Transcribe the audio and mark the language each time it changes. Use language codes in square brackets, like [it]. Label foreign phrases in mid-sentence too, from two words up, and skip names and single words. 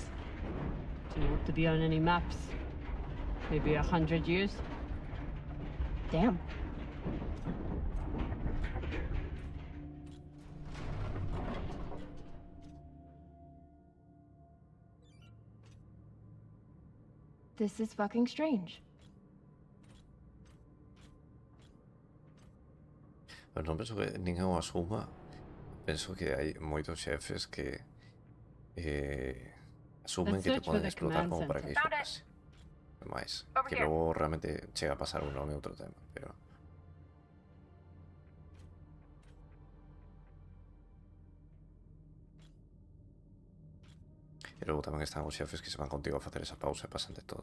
[en] Too old to be on any maps. Maybe 100 years? Damn. This is fucking strange. [gl] Pero non penso que ninguén o asuma. Penso que hai moitos xefes que asumen [en] Let's [gl] que te [en] search for [gl] poden [en] the [gl] explotar [en] command [gl] como para que iso [en] center. [gl] pase. Mais, [en] Over [gl] que [en] here. [gl] logo realmente chega a pasar ou non é outro tema, pero e logo tamén están os xefes que se van contigo a facer esa pausa e pasan de todo.